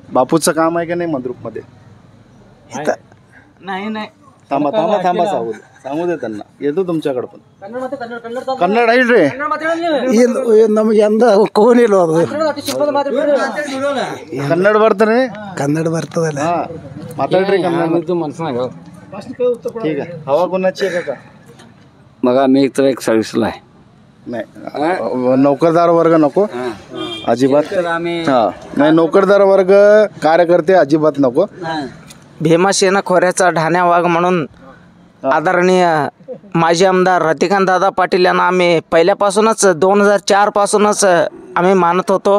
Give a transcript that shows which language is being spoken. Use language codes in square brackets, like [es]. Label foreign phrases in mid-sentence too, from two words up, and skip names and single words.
[mr] बापूचं काम आहे का नाही मंद्रुपमध्ये? नाही थांबा सांगू दे त्यांना. येतो तुमच्याकडे पण कन्नड आहे रे. यंदा कोण येलो [kn] ಕನ್ನಡ ಬರ್ತಾನೆ कन्नड ಬರ್ತದಲ್ಲ. हां ಮಾತಾಡ್ರಿ ಕನ್ನಡ. [mr] ठीक आहे. हवा कोणाची आहे का? मग आम्ही एक तर एक सर्व्हिसला आहे. नाही नोकरदार वर्ग नको अजिबात. हां नाही नोकरदार वर्ग कार्यकर्ते अजिबात नको. भीमासेना खोऱ्याचा ढाण्या वाघ म्हणून आदरणीय माजी आमदार रतिकांतदादा पाटील यांना आम्ही पहिल्यापासूनच 2004 पासूनच आम्ही मानत होतो.